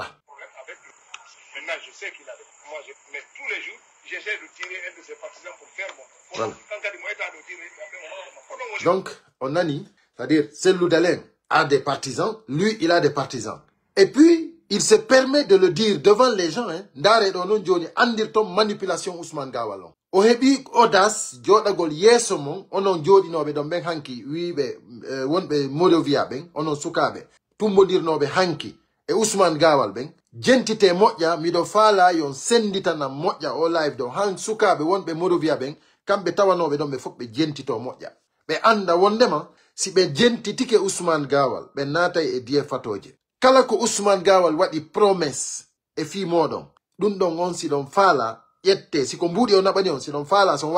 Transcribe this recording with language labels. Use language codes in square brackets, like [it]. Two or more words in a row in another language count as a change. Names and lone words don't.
[fr] Maintenant, je sais qu'il a des problèmes. Moi, mais tous les jours, j'essaie de tirer un de ses partisans pour faire mon... Voilà. Donc, on a dit, c'est-à-dire, Cellou Dalein a des partisans, lui, il a des partisans. Et puis, il se permet de le dire devant les gens, hein, [ff] Ndare Donon Joni, Andirtom manipulation Ousmane Gawalon. o heɓi audace joɗagol yeeso mon onon joɗinoɓe ɗon ɓen hanki wiɓe wonɓe Modovia ɓen onon sukaɓe tumbodirnoɓe hanki e Ousmane Gawal ɓen jentite moƴƴa miɗo faala yon senditana moƴƴa o live ɗo han sukaɓe wonɓe Modovia ɓen kamɓe tawanoɓe ɗon ɓe fof ɓe jentito moƴƴa ɓe anda wondema si ɓe jentitike Ousmane Gawal ɓe naatay e diye fatoje kala ko Ousmane Gawal waɗi promesse e fi moɗon ɗum ɗon on si ɗon faala ƴette siko mbuɗi o naɓani on si ɗon faala son